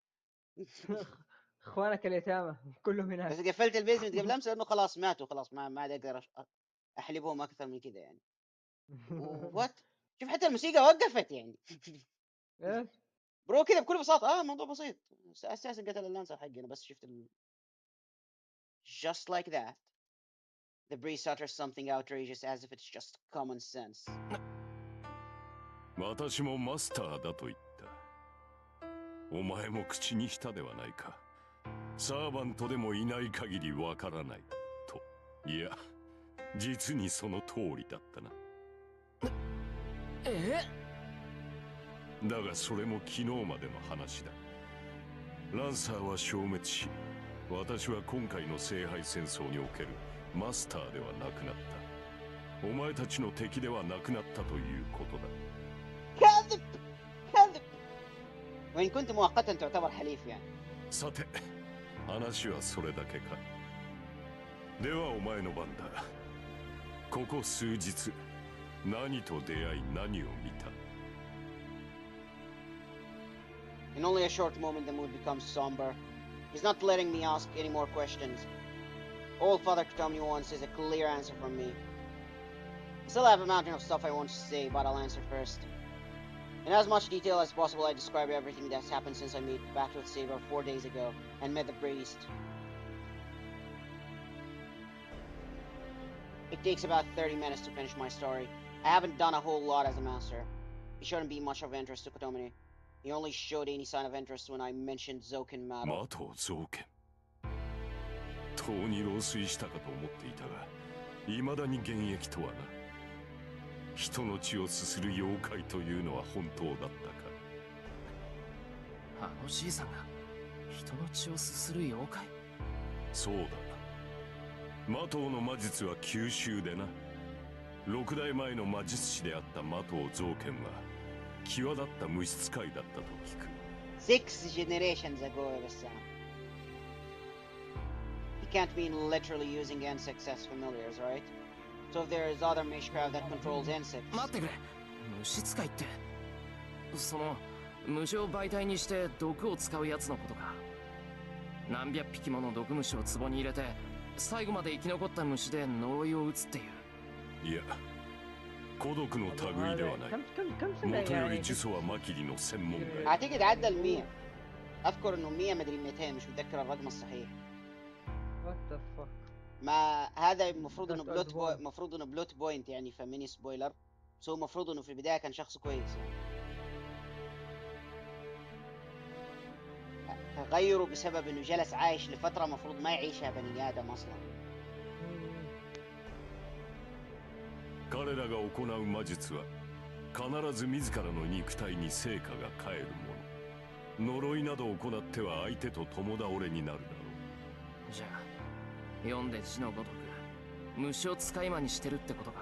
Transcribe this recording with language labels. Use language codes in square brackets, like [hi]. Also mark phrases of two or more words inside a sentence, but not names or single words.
[ar] اخوانك اليتامى كلهم هناك. بس قفلت البيزمنت قبل امس لانه خلاص ماتوا، خلاص ما عاد اقدر احلبهم اكثر من كذا يعني. وات، شوف حتى الموسيقى وقفت يعني. ايش؟ برو كذا بكل بساطه، الموضوع بسيط. اساسا قتل اللانسر حقنا، بس شفت [en] just like that the Breeze utters something outrageous as if it's just common sense. [ja] 私もマスターだと言った。お前も口にしたではないか。サーバントでもいない限りわからないと。いや、実にその通りだったな。だがそれも昨日までの話だ。ランサーは消滅し、私は今回の聖杯戦争におけるマスターではなくなった。お前たちの敵ではなくなったということだ。 [ar] كاذب كاذب، وإن كنت مؤقتا تعتبر حليف يعني. [ja] さて、話はそれだけか。ではお前の番だ。ここ数日、何と出会い何を見た？ [en] In only a short moment the mood becomes somber. He's not letting me ask any more questions. All Father Katomi wants is a clear answer from me. I still have a mountain of stuff I want to say, but I'll answer first. In as much detail as possible, I describe everything that's happened since I made back with Saber 4 days ago and met the priest. It takes about 30 minutes to finish my story. I haven't done a whole lot as a master. He shouldn't be much of interest to Kotomini. He only showed any sign of interest when I mentioned Zoken Mato. [ja] マトゾウケン。とうに老衰したかと思っていたが、未だに現役とはな。人の血をすする妖怪というのは本当だったか。あのじいさんが人の血をすする妖怪？そうだ。マトウの魔術は九州でな。6代前の魔術師であったマトウゾウケンは際立った無質界だったと聞く。 [en] 6 generations ago, Bassam. He can't mean literally using insects as familiars, right? So if there is other mishcraft that controls insects... [ja] 待ってくれ。虫使いって、その虫を媒体にして毒を使うやつのことか。何百匹もの毒虫を壺に入れて最後まで生き残った虫で呪いを打つっていう。いや、孤独の類ではない。 [ar] كم سنة [ja] 元より [ar] يعني؟ [ja] 呪詛はマキリの専門外。 [ar] اعتقد عدى ال 100. اذكر انه 100 مدري 200، مش متذكر الرقم الصحيح. [en] What the fuck؟ [ar] ما هذا المفروض انه [en] That's old boy. [ar] المفروض انه [en] plot point [ar] يعني، [en] ف mini spoiler. so [ar] المفروض انه في البدايه كان شخص كويس يعني. غيره بسبب انه جلس عايش لفترة مفروض ما يعيشها بني ادم اصلا. [ja] 彼らが行う魔術は必ず自らの肉体に成果が返るもの。呪いなど行っては相手と共倒れになるだろう。じゃあ読んで字のごとく虫を使い魔にしてるってことか。